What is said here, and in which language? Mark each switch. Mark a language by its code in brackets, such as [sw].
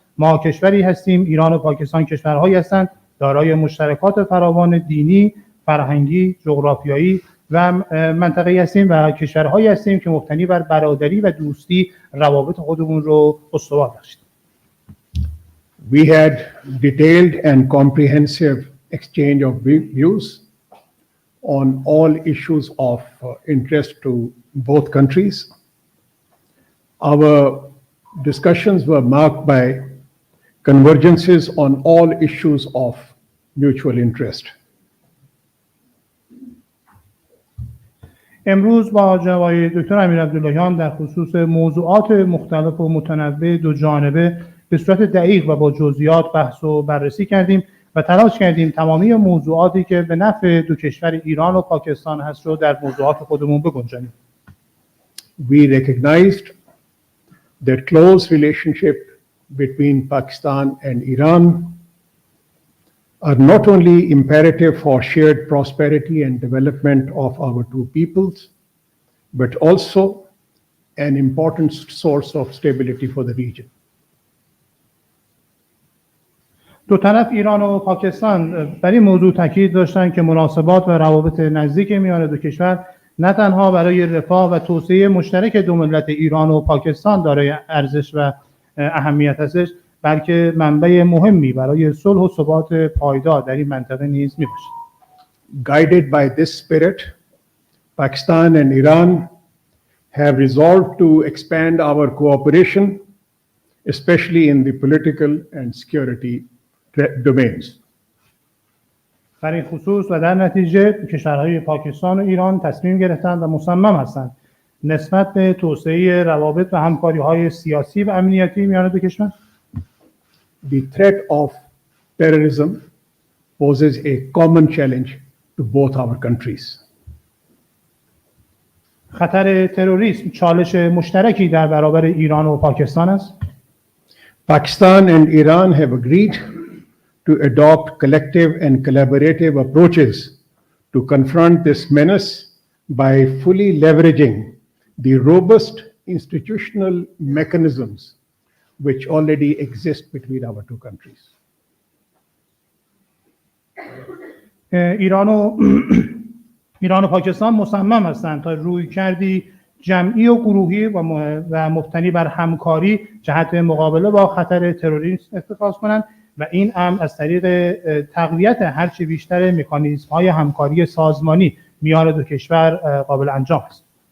[fa] ما کشوری هستیم، ایران و پاکستان کشورهایی هستند دارای مشترکات فراوان دینی، فرهنگی، جغرافیایی و منطقه‌ای هستیم و کشورهایی هستیم که مبتنی بر برادری و دوستی روابط خودمون رو استوار بخشیم. [en] We had detailed and comprehensive exchange of views on all issues of interest to both countries. Our discussions were marked by convergences on all issues of mutual interest. [fa] امروز با جناب آقای دکتر امیر عبداللهیان در خصوص موضوعات مختلف و متنوع دو جانبه به صورت دقیق و با جزئیات بحث و بررسی کردیم و تلاش کردیم تمامی موضوعاتی که به نفع دو کشور ایران و پاکستان هست رو در موضوعات خودمون بگنجانیم. [en] We recognized that close relationship between Pakistan and Iran are not only imperative for shared prosperity and development of our two peoples, but also an important source of stability for the region. [fa] دو طرف ایران و پاکستان بر این موضوع تاکید داشتند که مناسبات و روابط نزدیک میان دو کشور نه تنها برای رفاه و توسعه مشترک دو ملت ایران و پاکستان دارای ارزش و اهمیت هستش، بلکه منبع مهمی برای صلح و ثبات پایدار در این منطقه نیز میباشد. [en] Guided by this spirit, Pakistan and Iran have resolved to expand our cooperation, especially in the political and security domains. [fa] در این خصوص و در نتیجه کشورهای پاکستان و ایران تصمیم گرفتند و مصمم هستند نسبت به توسعه روابط و همکاری‌های سیاسی و امنیتی میان دو کشور. [en] The threat of terrorism poses a common challenge to both our countries. [fa] خطر تروریسم چالش مشترکی در برابر ایران و پاکستان است. [en] Pakistan and Iran have agreed to adopt collective and collaborative approaches to confront this menace by fully leveraging the robust institutional mechanisms which already exist between our two countries. [fa] ایران و پاکستان مصمم هستند تا رویکردی جمعی و گروهی و مبتنی بر همکاری جهت مقابله با خطر تروریسم اتخاذ کنند و این امر از طریق تقویت هرچه بیشتر مکانیزم‌های همکاری سازمانی میان دو کشور قابل انجام است.